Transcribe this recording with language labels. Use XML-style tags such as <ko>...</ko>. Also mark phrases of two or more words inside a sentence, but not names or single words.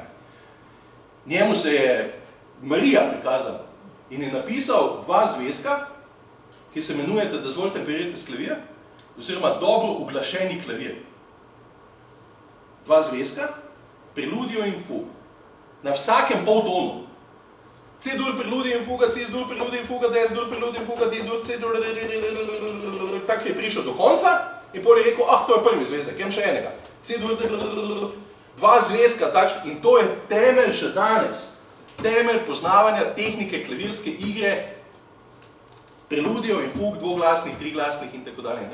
<sl>Njemu se je Marija prikazala in je napisal dva zvezka, ki se imenujete, da zvolj temperirate s klavir, oziroma dobro uglašeni klavir. Dva zvezka, preludijo in fug. Na vsakem poltonu. C-dur, preludijo in fuga, C-dur, preludijo in fuga, D-dur, preludijo in fuga, D-dur, C-dur, tako je prišel do konca in potem je rekel, to je prvi zvezek, imam še enega. C-dur, dva zvezka, in to je temelj še danes. Temelj poznavanja tehnike klavirske igre, preludijo in fug, dvoglasnih, triglasnih in tako dalje.</sl>